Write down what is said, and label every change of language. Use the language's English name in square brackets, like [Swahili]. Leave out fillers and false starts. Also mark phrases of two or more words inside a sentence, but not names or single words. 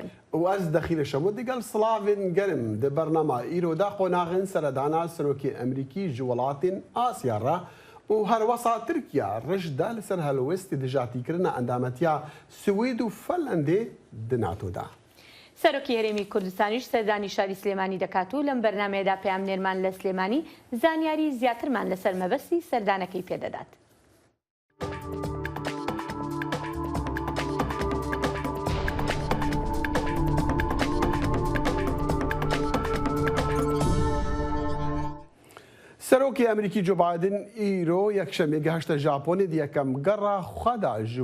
[Kurdish] واز دەخیلە شەمە دیگەڵ سڵاوین گەرم دە بەرنەما ئیرۆدا قۆناغن سەردانا سەرۆکی ئەمریکی ji welatên Asya re û herwesa Tirkiya rijda li ser helwestê dijatîkirina endametiya Swêd û Finlandê di NATOda. [Central Kurdish] سەرۆکی هەرێمی کوردستانیش سەردانی شاری سلێمانی دەکات و لەم بەرنمەیەدا پەیامنێرمان لە سلێمانی زانیاری زیاترمان لەسەر مەبەستی سەردانەکەی پێدەدات. [Kurdish] سەرۆکی ئەمریکی جو بایدن ئیرۆ یەکشەمێ گەهشتە ژاپۆنی یەکەم گەڕا خەدا ji